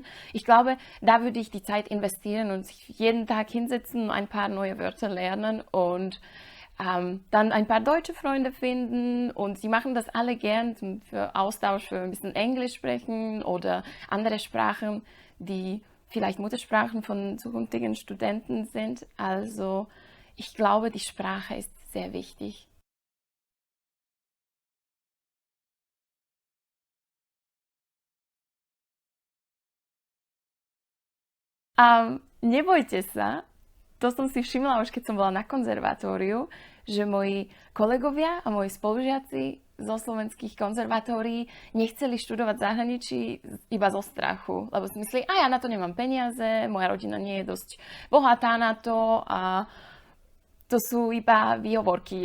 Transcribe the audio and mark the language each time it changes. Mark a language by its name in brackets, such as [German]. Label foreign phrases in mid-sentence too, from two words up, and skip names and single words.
[German] Ich glaube, da würde ich die Zeit investieren und sich jeden Tag hinsetzen und ein paar neue Wörter lernen und dann ein paar deutsche Freunde finden und sie machen das alle gern für Austausch, für ein bisschen Englisch sprechen oder andere Sprachen, die vielleicht Muttersprachen von zukünftigen Studenten sind. Also ich glaube, die Sprache ist sehr wichtig. [Slovak] Nebojte sa, to som si všimla už keď som bola na konzervatóriu, že moji kolegovia a moji spolužiaci zo slovenských konzervatórií nechceli študovať v zahraničí iba zo strachu, lebo si mysleli, a ja na to nemám peniaze, moja rodina nie je dosť bohatá na to a to sú iba výhovorky.